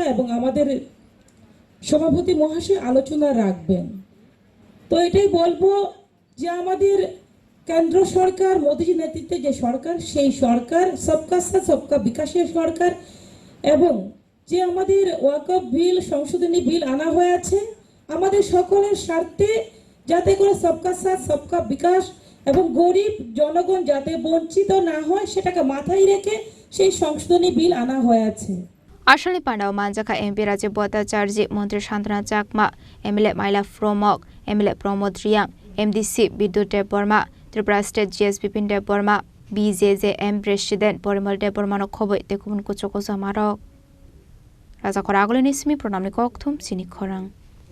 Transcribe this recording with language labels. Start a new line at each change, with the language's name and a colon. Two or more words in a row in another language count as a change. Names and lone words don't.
Bangla: এবং আমাদের সভাপতি মহাশয় আলোচনা রাখবেন তো এটাই বলবো যে আমাদের কেন্দ্র সরকার মোদীজি নেতৃত্বে যে সরকার সেই সরকার
Hindi: सबका साथ सबका
Bangla: বিকাশের সরকার এবং যে আমাদের ওয়াকফ বিল সংশোধনী বিল আনা হয়েছে আমাদের সকলের স্বার্থে যাতে করে
Hindi: सबका साथ सबका विकास
Bangla: এবং গরিব জনগণ যাতে বঞ্চিত না হয় সেটাকে মাথায় রেখে সেই সংশোধনী বিল আনা হয়েছে
Kok Borok: Ashali Pandawa Manjaka MP Raja Bhattacharya Montri Shantana Jakma MLA Maila Fromok MLA Pramod Riyang MDC Bidut Dev Burma Tripura State GS Bipin Dev Burma BJJM President Porimal Dev Burma no khoboi tekubun kuchoko zamarok Raja Koragole Nismi Pronamni Kokthum Sini Khorang